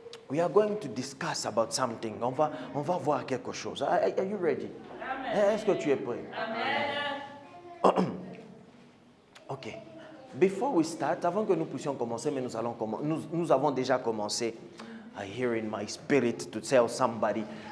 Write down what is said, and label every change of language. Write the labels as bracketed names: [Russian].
[English] We are going to discuss about something. [French] On va voir quelque chose. [English] Are you ready? Amen. [French] Est-ce que tu es prêt? [English] Amen. OK. Before we start, [French] avant que nous puissions commencer, mais nous avons déjà commencé. [English] I hear in my spirit to tell somebody.